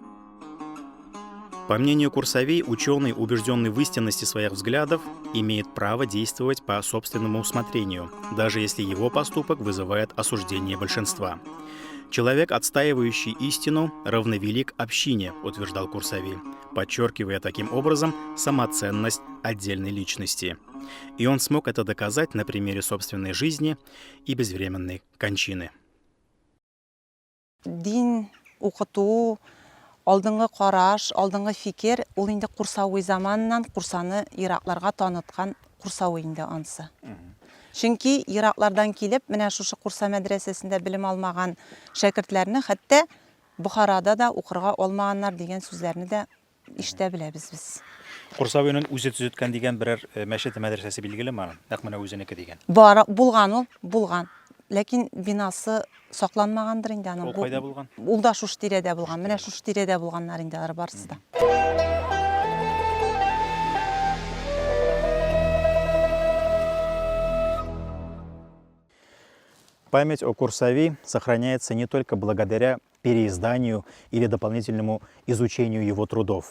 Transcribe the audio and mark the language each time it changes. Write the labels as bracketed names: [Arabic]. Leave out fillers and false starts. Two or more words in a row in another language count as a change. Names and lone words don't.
[Russian] По мнению Курсави, ученый, убежденный в истинности своих взглядов, имеет право действовать по собственному усмотрению, даже если его поступок вызывает осуждение большинства. Человек, отстаивающий истину, равновелик общине, утверждал Курсави, подчеркивая таким образом самоценность отдельной личности. И он смог это доказать на примере собственной жизни и безвременной кончины. [Tatar] Дин укыту, алдыңгы караш, алдыңгы фикер, ул инде Курсауи заманынан Курсаны иракларга таныткан Курсауи инде ансы. Чөнки Ираклардан килеп, менә шушы Курса мәдрәсәсендә белем алмаган шәкертләрне хәтта Бухарада да укырга алмаганнар дигән сүзләрне дә ишетә беләбез без. Курсавиның үзе төзеткән дигән берәр мәчет мәдрәсәсе билгелеме аны? Нәкъ менә үзенеке дигән. Булган ул, булган. Ләкин бинасы сакланмагандыр инде аның. Ул кайда булган? Ул да шушы тирәдә булган. Менә шушы тирәдә булганнар инде барысы да. [Russian] Память о Курсави сохраняется не только благодаря переизданию или дополнительному изучению его трудов.